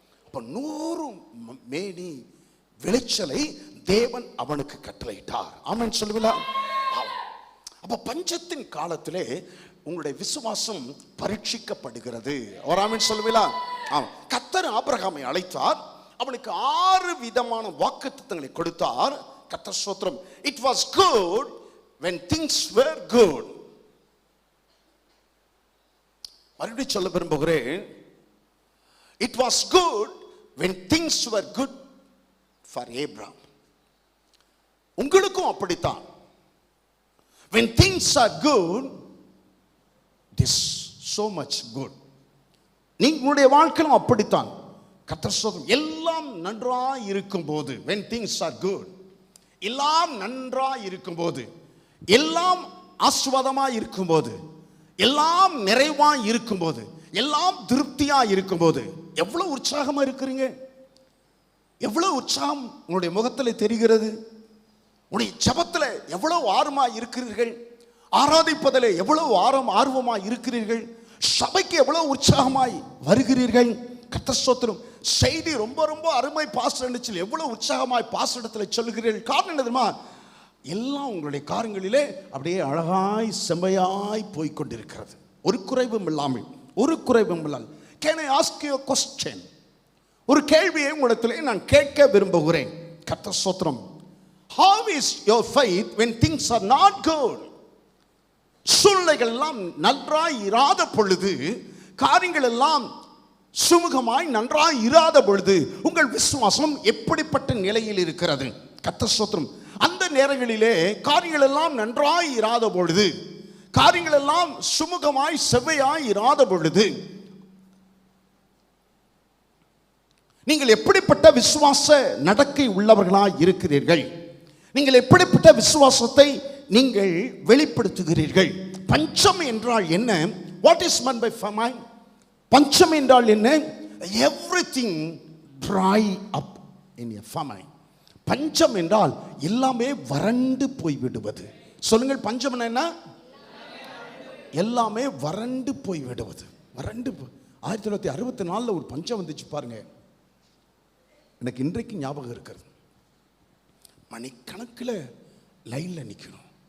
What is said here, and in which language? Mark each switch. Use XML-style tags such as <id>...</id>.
<ta>அப்ப 100 மேனி விளைச்சலை தேவன் அவனுக்கு கட்டளையிட்டார். ஆமென் சொல்லுவீங்களா? அப்ப பஞ்சத்தின் காலத்திலே உங்களுடைய விசுவாசம் பரீட்சிக்கப்படுகிறது. ஒரு ஆமென் சொல்லுவீங்களா? கர்த்தர் ஆபிரகாமை அழைத்தார், அவனுக்கு 6 விதமான வாக்குத்தத்தங்களை கொடுத்தார். கர்த்தர் ஸ்தோத்திரம்.</ta> <en>It was good when things were good.</en> <ta>மறுபடியும் சொல்ல விரும்புகிறேன்.</ta> <en>It was good when things were good for Abraham.</en> <ta>உங்களுக்கும் அப்படித்தான்.</ta> <en>When things are good, this so much good.</en> <ta>நீங்களுடைய வாழ்க்கையும் அப்படித்தான். கர்த்தர் ஸ்தோத்திரம். எல்லாம் நன்றாய் இருக்கும்போது,</ta> <en>when things are good,</en> <ta>எல்லாம் நன்றாய் இருக்கும்போது, எல்லாம் ஆசீர்வாதமாய் இருக்கும்போது, எல்லாம் நிறைவாய் இருக்கும்போது, எல்லாம் திருப்தியாய் இருக்கும்போது எவ்வளவு உற்சாகமா இருக்கிறீங்க? எவ்வளவு உற்சாகம் உங்களுடைய முகத்தில் தெரிகிறது? உடைய ஜெபத்தில் எவ்வளவு ஆர்வமாய் இருக்கிறீர்கள்? ஆராதிப்பதில் எவ்வளவு ஆர்வமாய் இருக்கிறீர்கள்? சபைக்கு எவ்வளவு உற்சாகமாய் வருகிறீர்கள்? கர்த்தர் ஸ்தோத்திரம். செய்தி ரொம்ப ரொம்ப அருமை பாஸ்டர் நிச்சல் எவ்வளவு உற்சாகமாய் பாஸ்டரிடத்தில் சொல்லுகிறீர்கள். காரணம் என்ன தெரியுமா? எல்லாம் உங்களுடைய காரியங்களிலே அப்படியே அழகாய் செம்மையாய் போய்கொண்டிருக்கிறது. ஒரு குறைவும் இல்லாமல், ஒரு குறைவும் இல்லாமல்.</ta> <en>Can I ask you a question?</en> <ta>ஒரு கேள்வியை உங்களிடத்திலே நான் கேட்க விரும்புகிறேன். கர்த்தர் ஸ்தோத்திரம்.</ta> <en>How is your faith when things are not good?</en> <ta>சூழ்நிலைகள் எல்லாம் நன்றாய் இராத பொழுது, காரியங்கள் எல்லாம் சுமூகமாய் நன்றாய் இராத பொழுது உங்கள் விசுவாசம் எப்படிப்பட்ட நிலையில் இருக்கிறது? கர்த்தர் ஸ்தோத்திரம். அந்த நேரங்களிலே காரியங்கள் எல்லாம் நன்றாய் இராத பொழுது, காரியங்கள் எல்லாம் சுமூகமாய் செவ்வையாய் இராத பொழுது நீங்கள் எப்படிப்பட்ட விசுவாச நடக்கை உள்ளவர்களாய் இருக்கிறீர்கள்? நீங்கள் எப்படிப்பட்ட விசுவாசத்தை நீங்கள் வெளிப்படுத்துகிறீர்கள்? பஞ்சம் என்றால் என்ன?</ta> <en>What is meant by famine?</en> <ta>பஞ்சம் என்றால் என்ன?</ta> <en>Everything dry up in a famine.</en> <ta>பஞ்சம் என்றால் எல்லாமே வறண்டு போய்விடுவது. சொல்லுங்கள், பஞ்சம் என்ன? எல்லாமே வறண்டு போய்விடுவது. வறண்டு 1964 ஒரு பஞ்சம் வந்துச்சு பாருங்க. எனக்கு இன்றைக்கு ஞாபகம் இருக்கிறது. மணிக்கணக்கில் லைனில் நிற்கணும்.</ta>